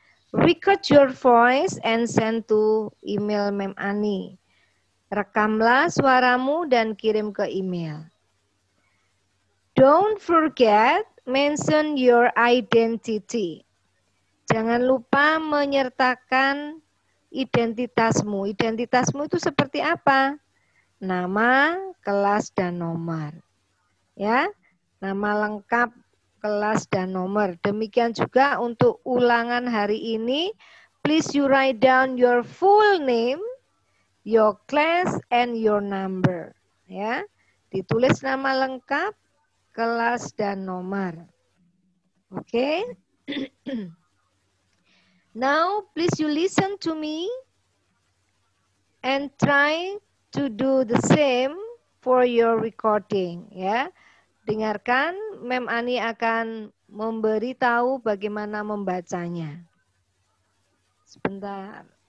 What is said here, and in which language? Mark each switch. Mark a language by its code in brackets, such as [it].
[en] Record your voice and send to email Mem Ani. [id] Rekamlah suaramu dan kirim ke email. [en] Don't forget, mention your identity. [id] Jangan lupa menyertakan identitasmu. Identitasmu itu seperti apa? Nama, kelas, dan nomor. Ya, nama lengkap, kelas, dan nomor. Demikian juga untuk ulangan hari ini. [en] Please you write down your full name, your class, and your number. [id] Ya, ditulis nama lengkap, kelas, dan nomor. Oke. [en] Now, please you listen to me and try to do the same for your recording. [id] Ya, dengarkan. Mem Ani akan memberitahu bagaimana membacanya. Sebentar.